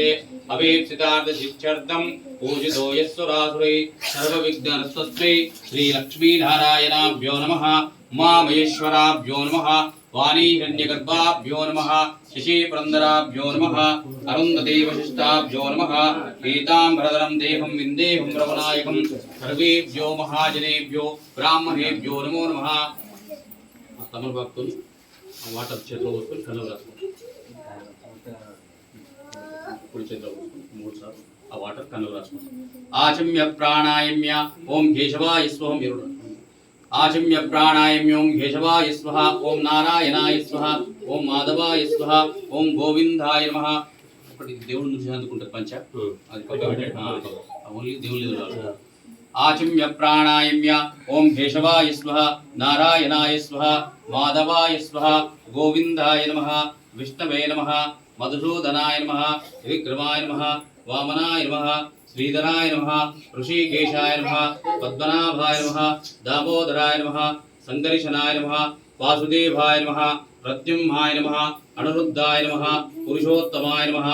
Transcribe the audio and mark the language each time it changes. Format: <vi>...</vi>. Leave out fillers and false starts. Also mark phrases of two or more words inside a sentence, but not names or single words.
<sa>अभीप्सितार्थसिद्ध्यर्थं पूजितो यस्वरासुरैः सर्वविघ्नहस्तस्मै श्रीलक्ष्मीनारायणाभ्यो नमः उमामहेश्वराभ्यो नमः वाणीहिरण्यगर्भाभ्यो नमः शशिपुरन्दराभ्यो नमः अरुन्धती वसिष्ठाभ्यो नमः पीताम्बरधरं देहं विन्देहं रवनायकं सर्वेभ्यो महाजनेभ्यो ब्राह्मणेभ्यो नमो नमः</sa> <te>తమలపాకుతోని వాటర్ చేతిలో పోసుకొని కన్నులు రాసుకోండి కుడి చేతిలో పోసుకొని 3 సార్లు ఆ వాటర్ కన్నులు రాసుకోండి</te> <sa>ఆచమ్య ప్రాణాయామ్య ఓం కేశవాయ స్వహ మీరు आचम्य प्राणायाम्यों केशवाय स्वाहा ओं नारायणाय स्वाहा ओं माधवाय स्वाहा ओं गोविंदाय नमः</sa> <te>దేవుడు నుంచి అందుకుంటారు పంచ అది పక్క పెట్టండి ఓన్లీ దేవుడు</te> <sa>आचम्य प्राणायाम्य ओं केशवाय स्वाहा नारायणाय स्वाहा माधवाय स्वाहा गोविंदाय नमः विष्णवे नमः मधुसूदनाय नमः विक्रमाय नमः वामनाय नमः श्रीधराय नमः ऋषिकेशाय नमः पद्मनाभाय नमः दामोदराय नमः संकर्षणाय नमः वासुदेवाय नमः प्रद्युम्नाय नमः अनिरुद्धाय नमः पुरुषोत्तमाय नमः</sa>